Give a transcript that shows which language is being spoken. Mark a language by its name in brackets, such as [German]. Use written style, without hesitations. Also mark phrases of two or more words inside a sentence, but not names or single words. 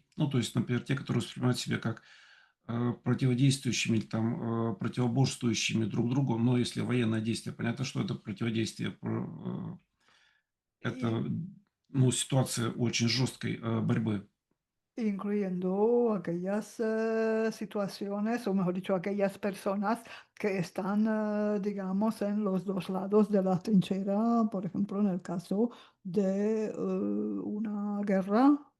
[Russian] Ну, то есть, например, те, которые воспринимают себя как противодействующими или там противоборствующими друг другу. Но если военное действие, понятно, что это противодействие, это ну, ситуация очень жесткой борьбы. [Spanish] Incluyendo aquellas situaciones, o mejor dicho, aquellas personas que están, digamos, en los dos lados de la trinchera, por ejemplo, en el caso de una guerra.